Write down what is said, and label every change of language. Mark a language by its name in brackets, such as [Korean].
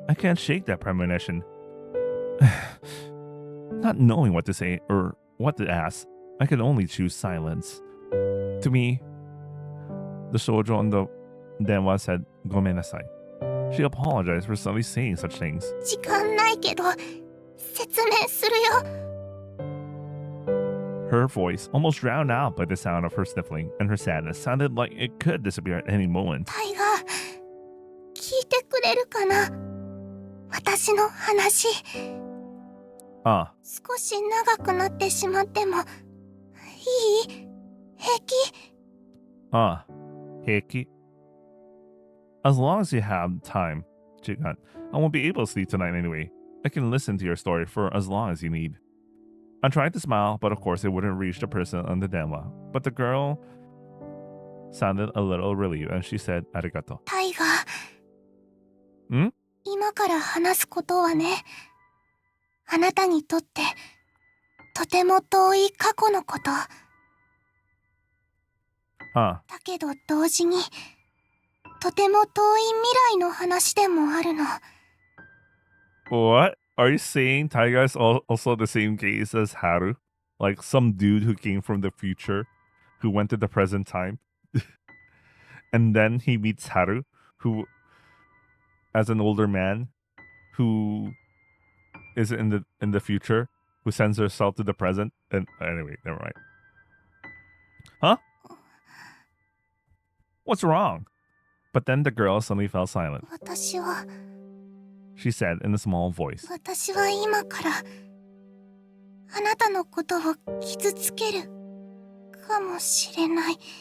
[English] I can't shake that premonition. Not knowing what to say or what to ask, I could only choose silence. To me, the shoujo on the denwa said, [Japanese] "Gomenasai." [English] She apologized for suddenly saying such things. [Japanese] 時間ないけど、説明するよ。 [English] Her voice, almost drowned out by the sound of her sniffling, and her sadness sounded like it could disappear at any moment. [Japanese] タイガー、聞いてくれるかな？私の話。 Ah, 少し長くなってしまっても、いい？平気？ Heiki. [English] As long as you have time, Chigan, I won't be able to sleep tonight anyway. I can listen to your story for as long as you need. I tried to smile, but of course it wouldn't reach the person on the denwa. But the girl sounded a little relieved, and she said, [Japanese] "Arigato." タイガー。ん？今から話すことはね、あなたにとってとても遠い過去のこと。 Ah, だけど同時にとても遠い未来の話でもあるの。 [English] what Are you saying Taiga is also the same case as Haru? Like some dude who came from the future, who went to the present time, and then he meets Haru, who, as an older man, who is in the future, who sends herself to the present. And anyway, never mind. Huh? What's wrong? But then the girl suddenly fell silent. [Japanese] 私は [English] She said in a small voice. [Japanese] 私は今からあなたのことを傷つけるかもしれない。